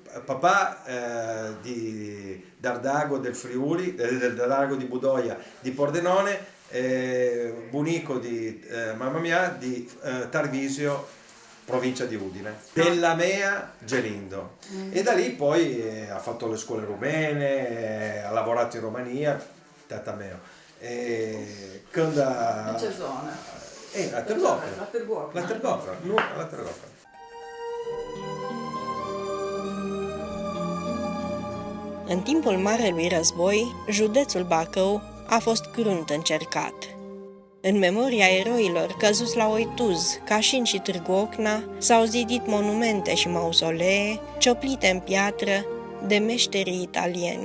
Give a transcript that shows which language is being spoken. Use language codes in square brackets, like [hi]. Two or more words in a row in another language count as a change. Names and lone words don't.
[it] Papà di Dardago del Friuli, del Dardago di Budoia di Pordenone, bunico di mamma mia di Tarvisio, provincia di Udine, della Mea Gelindo. E da lì poi ha fatto le scuole rumene, ha lavorato in Romania, [ro] tata mea. [it] Quando in che zona? La Tergopra. La Tergopra. La Tergopra. [ro] În timpul Marelui Război, județul Bacău a fost crunt încercat. În memoria eroilor căzuți la Oituz, Cașin și Târgu Ocna, s-au zidit monumente și mausolee cioplite în piatră de meșterii italieni.